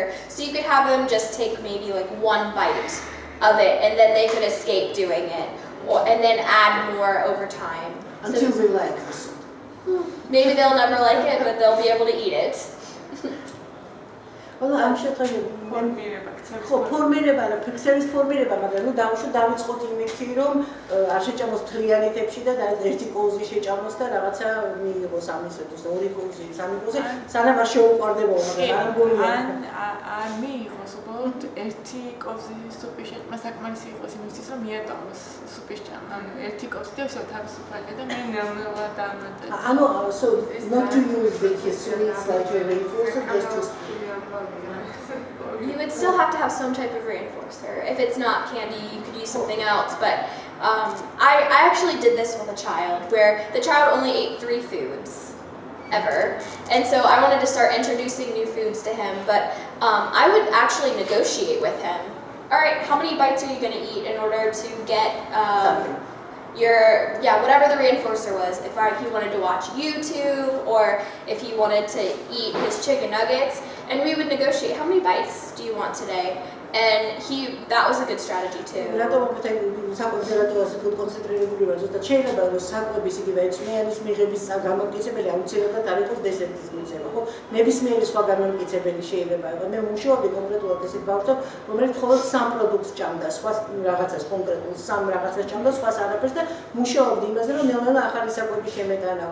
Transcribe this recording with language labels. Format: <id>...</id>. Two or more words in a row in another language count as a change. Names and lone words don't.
<en>So you could have them just take maybe like one bite of it, and then they could escape doing it, and then add more over time. until So we like the soup. maybe they'll never like it, but they'll be able to eat it. Well, I'm sure that</en> <ka>ფორმირება ქცევს. ხო, ფორმირება და ფიქსერის ფორმირება, მაგრამ ნუ დავიწყოთ იმით, რომ არ შეჭამოს თლიანეთებში და ერთი კოლზი შეჭამოს და რაღაცა მიიღოს ამისათვის, ორი კოლზი, სამი კოლზი, სანამ არ შეუყვარდება, მაგრამ არ მგონია. ან მიიღოს უბრალოდ ერთი კოვზი სუპის შეჭმა საკმარისი იყოს იმისთვის, რომ მიატოვოს სუპის ჭამა. ანუ ერთი კოვზი და ისევ თავისუფალი და მე ნელ-ნელა დამატებ.</ka> <en>ანუ so not to use the sweets like a reinforcer, just to You would still have to have some type of reinforcer. If it's not candy, you could use something else. But I actually did this with a child where the child only ate 3 foods ever. And so I wanted to start introducing new foods to him. But I would actually negotiate with him. All right, how many bites are you going to eat in order to get something. whatever the reinforcer was. If he wanted to watch YouTube or if he wanted to eat his chicken nuggets, and we would negotiate, how many bites do you want today? And that was a good strategy too.</en> <ka>რატომ საკვებელადო ასე თუ კონცენტრირებული ვარ, ზუსტად შეიძლება რომ საკვების იგივე წვნიანის მიღების გამომტკიცებელი აუცილებლად არ იყოს დესერტის მიცემა, ხო? ნებისმიერი სხვა გამომტკიცებელი შეიძლება იყოს. მე მუშაობდი კონკრეტულად ესეთ ბავშვთან, რომელიც მხოლოდ 3 პროდუქტს ჭამდა, სხვა რაღაცას კონკრეტულ 3 რაღაცას ჭამდა, სხვას არაფერს და მუშაობდი იმაზე, რომ ნელ-ნელა ახალი საკვები შემეტანავ.</ka>